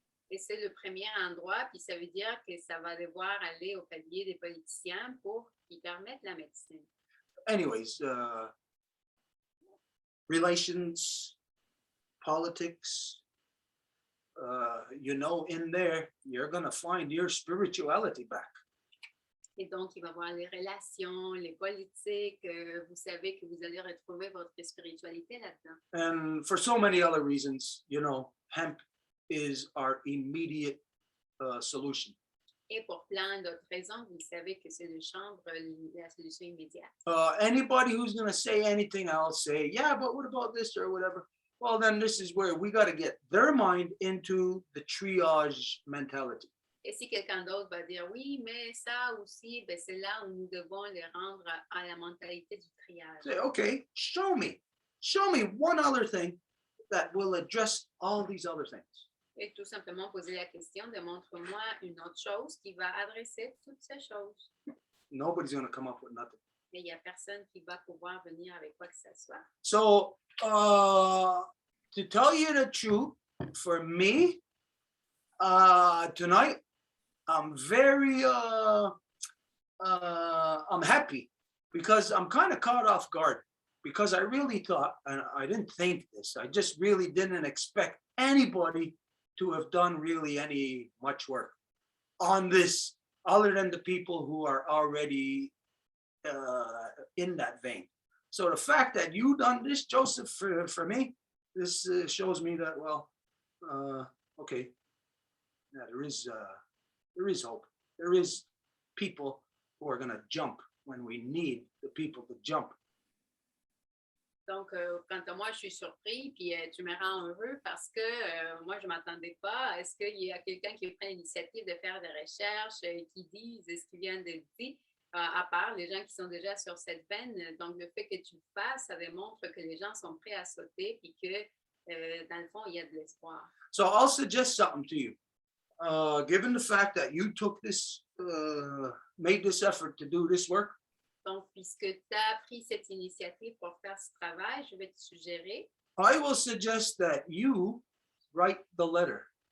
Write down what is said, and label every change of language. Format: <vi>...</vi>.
<fr>Et c'est le premier endroit, puis ça veut dire que ça va devoir aller au palier des politiciens pour qu'ils permettent la médecine.</fr> <en>Anyways, relations, politics, in there, you're going to find your spirituality back.</en> <fr>Et donc, il va y avoir les relations, les politiques. Vous savez que vous allez retrouver votre spiritualité là-dedans.</fr> <en>And for so many other reasons, hemp is our immediate solution.</en> <fr>Et pour plein d'autres raisons, vous savez que c'est le chanvre la solution immédiate.</fr> <en>Anybody who's going to say anything else, say, yeah, but what about this or whatever? Well, then this is where we got to get their mind into the triage mentality.</en> <fr>Et si quelqu'un d'autre va dire oui, mais ça aussi, ben c'est là où nous devons les rendre à la mentalité du triage.</fr> <en>Say, okay, show me one other thing that will address all these other things.</en> <fr>Et tout simplement poser la question de montre-moi une autre chose qui va adresser toutes ces choses.</fr> <en>Nobody's going to come up with nothing.</en> <fr>Mais il n'y a personne qui va pouvoir venir avec quoi que ce soit.</fr> <en>So, to tell you the truth, for me, tonight, I'm very, I'm happy because I'm kind of caught off guard because I really thought, and I didn't think this, I just really didn't expect anybody to have done really any much work on this other than the people who are already in that vein. So the fact that you done this, Joseph, for me, this shows me that, well, okay, yeah, there is hope. There is people who are going to jump when we need the people to jump.</en> <fr>Donc, quant à moi, je suis surpris, puis tu me rends heureux parce que moi, je ne m'attendais pas. Est-ce qu'il y a quelqu'un qui prend l'initiative de faire des recherches, qui disent ce qu'il vient de dire, à part les gens qui sont déjà sur cette veine. Donc, le fait que tu le fasses, ça démontre que les gens sont prêts à sauter, puis que, dans le fond, il y a de l'espoir.</fr> <en>So I'll suggest something to you. given the fact that you took this, made this effort to do this work,</en> <fr>Donc, puisque tu as pris cette initiative pour faire ce travail, je vais te suggérer</fr> <en>I will suggest that you write the letter</en>